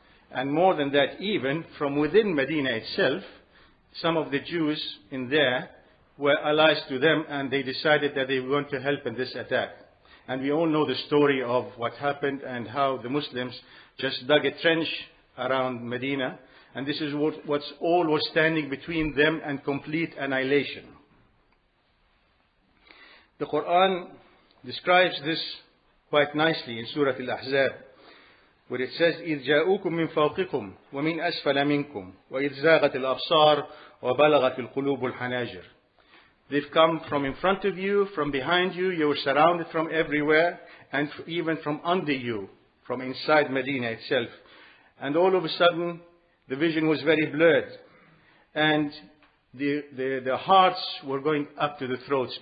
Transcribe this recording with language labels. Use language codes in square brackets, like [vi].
[en] And more than that, even from within Medina itself, some of the Jews in there were allies to them and they decided that they were going to help in this attack. And we all know the story of what happened and how the Muslims just dug a trench around Medina, and this is what's all was standing between them and complete annihilation. The Quran describes this quite nicely in Surah Al-Ahzab, where it says, [ar] إِذْ جَاءُوكُم مِّن فَوْقِكُمْ وَمِنْ أَسْفَلَ مِنْكُمْ وَإِذْ زَاغَتِ الْأَبْصَارُ وَبَلَغَتِ الْقُلُوبُ الْحَنَاجِرَ. [en] They've come from in front of you, from behind you, you were surrounded from everywhere, and even from under you, from inside Medina itself. And all of a sudden, the vision was very blurred. And the hearts were going up to the throats.